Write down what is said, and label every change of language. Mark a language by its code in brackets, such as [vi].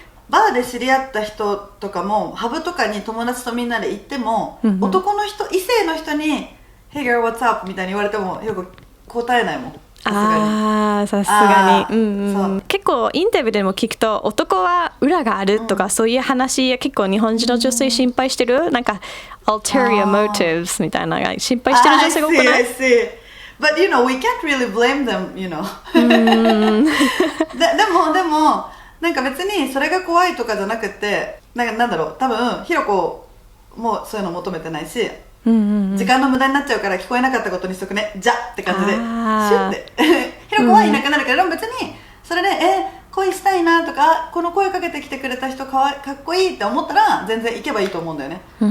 [ja] バーで知り合った人とかもハブとかに友達とみんなで行っても、男の人異性の人に [en] 「Hey girl, what's up?」 [ja] みたいに言われてもよく答えないもん。さすがに。結構インタビューでも聞くと男は裏があるとか、そういう話結構日本人の女性心配してる。なんか [en] ulterior motives [ja] みたいな心配してる女性が多くない？ [en] I see. But you know, we can't really blame them, you know. [ja] でもなんか別にそれが怖いとかじゃなくて、なんだろう、多分ひろこもそういうの求めてないし、時間の無駄になっちゃうから聞こえなかったことにしとくね、じゃって感じでシュッてひろこはいなくなるけど、でも別にそれで恋したいなとか、この声かけてきてくれた人かっこいいって思ったら全然行けばいいと思うんだよね。